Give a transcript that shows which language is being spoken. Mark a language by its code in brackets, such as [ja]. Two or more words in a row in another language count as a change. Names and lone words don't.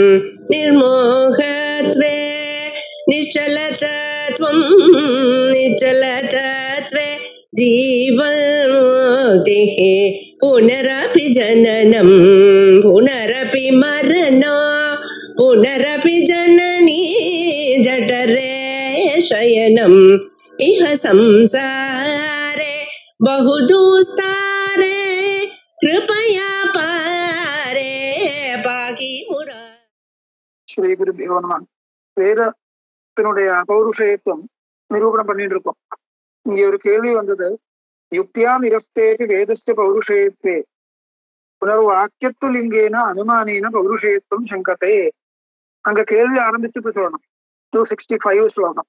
[sa] निर्मोहत्वे निश्चलतत्वं निश्चलतत्वे जीवन्मुक्तिः पुनरपि जननं पुनरपि मरणं पुनरपि जननी जठरे शयनम् इह संसारे बहुदुस्तारे कृपया पारे पाहि मुरा. श्री गुरुभ्यो नमः. [ta] வேதத்தினுடைய பௌருஷயத்துவம் நிரூபணம் பண்ணிட்டு இருக்கோம். இங்க ஒரு கேள்வி வந்தது. [sa] युक्त्या निरस्तेऽपि वेदस्य पौरुषेयत्वे पुनर्वाक्यत्व लिङ्गेन अनुमानेन पौरुषेयत्वं शङ्क्यते. [ta] அங்க கேள்வி ஆரம்பிச்சு சொல்லணும். 265 ஸ்லோகம்.